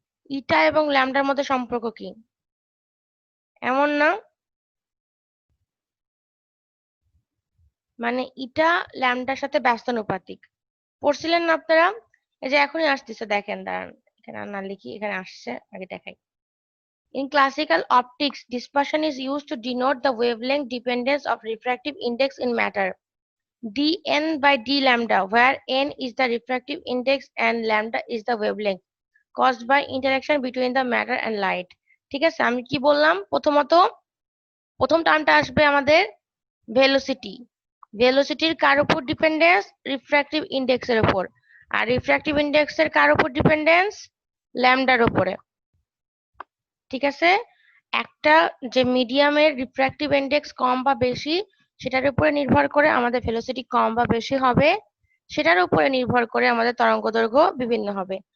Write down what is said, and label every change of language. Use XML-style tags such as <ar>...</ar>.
<bn>ইটা এবং ল্যামডার মধ্যে সম্পর্ক কি? এমন না, মানে ইটা ল্যামডার সাথে ব্যস্তানুপাতিক। পড়ছিলেন না আপনারা? এই যে এখনই আসতেছে, দেখেন দাঁড়ান, এখানে আর না লিখি, এখানে আসছে, আগে দেখাই।</bn> <en>In classical optics, dispersion is used to denote the wavelength dependence of refractive index in matter. dn by d lambda, where n is the refractive index and lambda is the wavelength caused by interaction between the matter and light.</en> <bn>ঠিক আছে, আমি কি বললাম? প্রথমত প্রথম টার্মটা আসবে আমাদের velocity. ভেলোসিটির কার উপর ডিপেন্ডেন্স? রিফ্র্যাক্টিভ ইন্ডেক্সের উপর। আর রিফ্র্যাক্টিভ ইন্ডেক্সের কার উপর ডিপেন্ডেন্স? ল্যামডার উপরে। ঠিক আছে, একটা যে মিডিয়ামের রিফ্র্যাক্টিভ ইন্ডেক্স কম বা বেশি, সেটার উপরে নির্ভর করে আমাদের ভেলোসিটি কম বা বেশি হবে, সেটার উপরে নির্ভর করে আমাদের তরঙ্গদৈর্ঘ্য বিভিন্ন হবে।</bn>